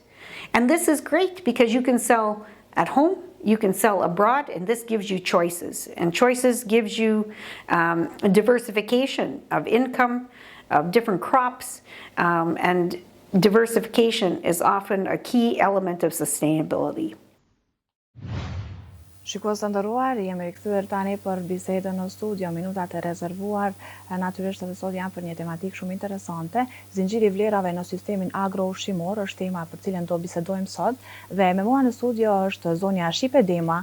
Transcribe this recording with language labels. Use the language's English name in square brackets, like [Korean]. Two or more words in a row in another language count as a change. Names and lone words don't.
[English] And this is great because you can sell at home, you can sell abroad, and this gives you choices. And choices gives you diversification of income, of different crops, and diversification is often a key element of sustainability. [Albanian] Shikues të nderuar, jemi rikthyer tani për bisedën në studio, minutat e rezervuar natyrisht edhe sot janë për një tematikë shumë interesante. Zinxhiri i vlerave në sistemin agro-ushqimor është tema për cilën do bisedojmë sot, dhe me mua në studio është zonja Shqipe Dema.